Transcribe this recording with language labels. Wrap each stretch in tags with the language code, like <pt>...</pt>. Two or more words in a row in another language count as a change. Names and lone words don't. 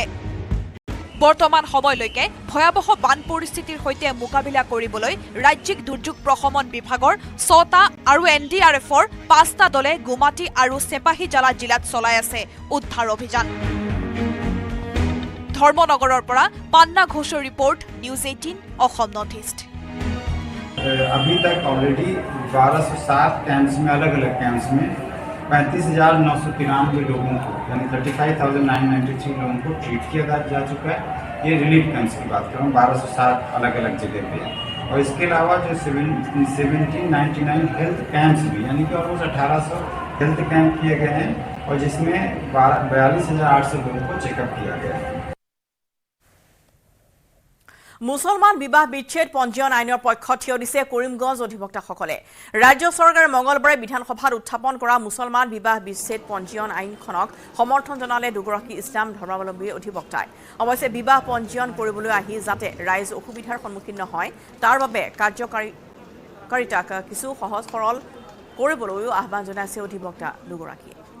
<as>বৰ্তমান সময়লৈকে ভয়াৱহ বান পৰিস্থিতিৰ সৈতে মোকাবিলা কৰিবলৈ ৰাজ্যিক দুৰ্যোগ প্ৰশমন বিভাগৰ 6টা আৰু NDRFৰ 5টা দলে গুমাটি আৰু চেপাহীজালা জিলাত চলাই আছে উদ্ধাৰ অভিযান। ধৰ্মনগৰৰ পৰা পান্না ঘোষৰ ৰিপৰ্ট, নিউজ 18 অসম নৰ্থ ইষ্ট।</as> <hi>अभी तक ऑलरेडी 1207 कैंप्स में, अलग अलग कैंप्स में 35,993 लोगों को, यानी 35,993 लोगों को ट्रीट किया जा चुका है। ये</hi> <en>relief camps</en> <hi>की बात कर रहा हूँ, 1207 अलग अलग जगह पे। और इसके अलावा जो 1799</hi> <en>health camps</en> <hi>भी, यानी कि ऑलमोस्ट 1800</hi> <en>health camp</en> <hi>किए गए हैं, और जिसमें 42,800 लोगों को चेकअप किया गया है।</hi> <as>মুছলমান বিবাহ বিচ্ছেদ পঞ্জীয়ন আইনৰ পক্ষ থিয় দিছে কৰিমগঞ্জ অধিবক্তাসকলে। ৰাজ্য চৰকাৰে মঙলবাৰে বিধানসভাত উত্থাপন কৰা মুছলমান বিবাহ বিচ্ছেদ পঞ্জীয়ন আইনখনক সমৰ্থন জনালে দুগৰাকী ইছলাম ধৰ্মাৱলম্বী অধিবক্তাই। অৱশ্যে বিবাহ পঞ্জীয়ন কৰিবলৈ আহি যাতে ৰাইজ অসুবিধাৰ সন্মুখীন নহয় তাৰ বাবে কাৰ্যকাৰিতাক কিছু সহজ সৰল কৰিবলৈও আহ্বান জনাইছে অধিবক্তা দুগৰাকীয়ে।</as>